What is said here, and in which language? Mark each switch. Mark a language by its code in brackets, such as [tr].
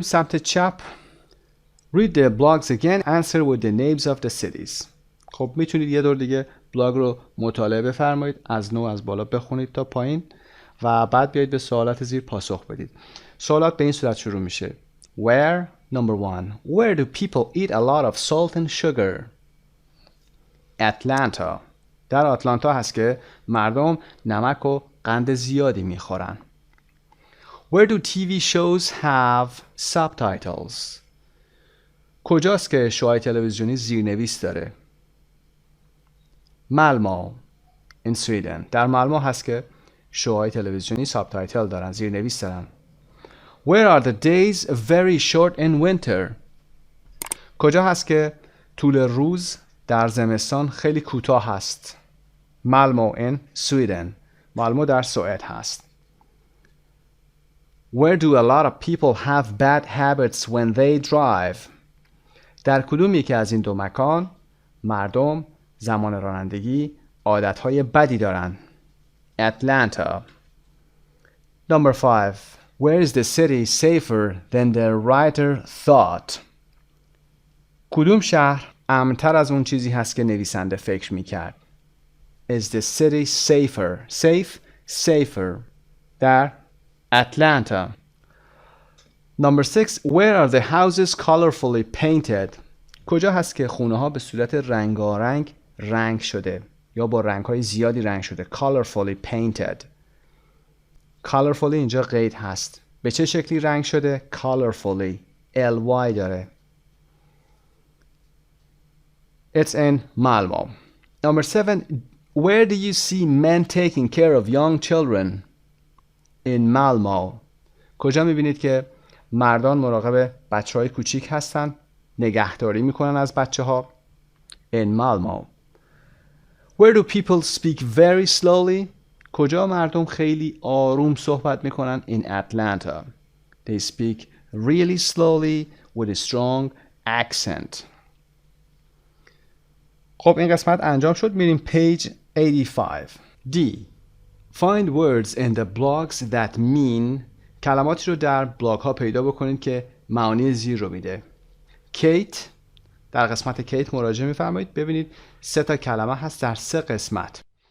[fa] سمت چپ [en] Read the blogs again, answer with the names of the cities. [fa] خب میتونید یه دور دیگه بلاگ رو مطالعه بفرمایید، از نو از بالا بخونید تا پایین و بعد بیایید به سوالات زیر پاسخ بدید. سوالات به این صورت شروع میشه. [en] Where? Number 1. Where do people eat a lot of salt and sugar? Atlanta. [fa] در آتلانتا هست که مردم نمک و قند زیادی میخورن. [en] Where do TV shows have subtitles? [fa] کجاست که شوهای تلویزیونی زیرنویس داره؟ مالمو [en] in Sweden. [fa] در مالمو هست که شوهای تلویزیونی سابتایتل دارن، زیرنویس دارن. [en] Where are the days very short in winter؟ [fa] کجا هست که طول روز در زمستان خیلی کوتاه هست؟ [en] Malmö in Sweden. [fa] مالمو در سوئد هست. [en] Where do a lot of people have bad habits when they drive؟ [fa] در کدوم یکی از این دو مکان مردم زمان رانندگی عادتهای بدی دارن؟ [en] Atlanta. Number 5. Where is the city safer than the writer thought؟ [fa] کدوم شهر امن‌تر از اون چیزی هست که نویسنده فکر می‌کرد؟ [en] Is the city safer? Safer. [fa] در [en] Atlanta. Number 6. Where are the houses colorfully painted؟ [fa] کجا هست که خونه‌ها به صورت رنگارنگ رنگ شده یا با رنگ‌های زیادی رنگ شده؟ [en] Colorfully painted. [fa] Colorfully اینجا قید هست. به چه شکلی رنگ شده؟ Colorfully. ly داره. [en] It's in Malmö. Number 7. Where do you see men taking care of young children? In Malmö. [fa] کجا میبینید که مردان مراقب بچه‌های کوچیک هستن؟ نگهداری میکنن از بچه‌ها؟ [en] In Malmö. Where do people speak very slowly؟ [fa] کجا مردم خیلی آروم صحبت میکنن؟ [en] In Atlanta. They speak really slowly with a strong accent. [fa] خب این قسمت انجام شد. میریم page 85. D. [en] Find words in the blogs that mean. [fa] کلماتی رو در بلاگ ها پیدا بکنید که معانی زیر رو میده. [en] Kate. [fa] در قسمت کیت مراجعه میفرمایید. ببینید 3 تا کلمه هست در 3 قسمت.